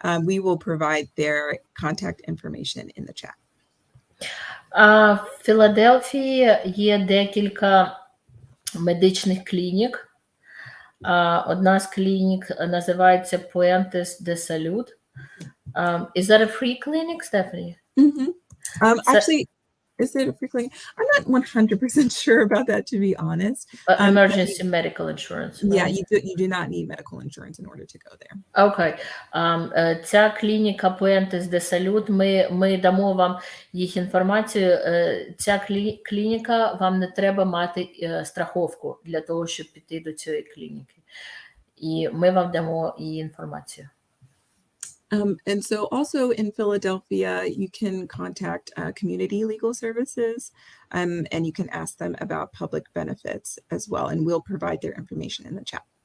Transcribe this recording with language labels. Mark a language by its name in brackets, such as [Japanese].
[English] We will provide their contact information in the chat. [Ukrainian] В Філадельфії є декілька медичних клінік. Одна з клінік називається Puentes de Salud. [English] Is that a free clinic, Stephanie? Actually, is it a free clinic? I'm not 100% sure about that, to be honest. Emergency medical insurance. Right? Yeah, you do not need medical insurance in order to go there. Окей. [Ukrainian] Ця клініка Puentes de Salud, ми дамо вам їх інформацію. Ця клініка, вам не треба мати страховку для того, щоб піти до цієї клініки. І ми вам дамо її інформацію. [English] And so also in Philadelphia, you can contact community legal services, and you can ask them about public benefits as well, and we'll provide their information in the chat.